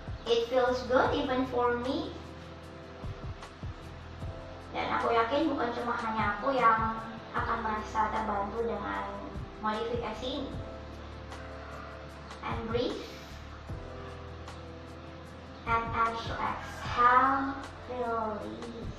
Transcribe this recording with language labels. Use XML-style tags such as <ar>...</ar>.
<en>It feels good even for me.</en> <id>Dan aku yakin bukan cuma hanya aku yang akan merasa terbantu dengan modifikasi ini.</id> <en>And breathe. And as you exhale, release.</en>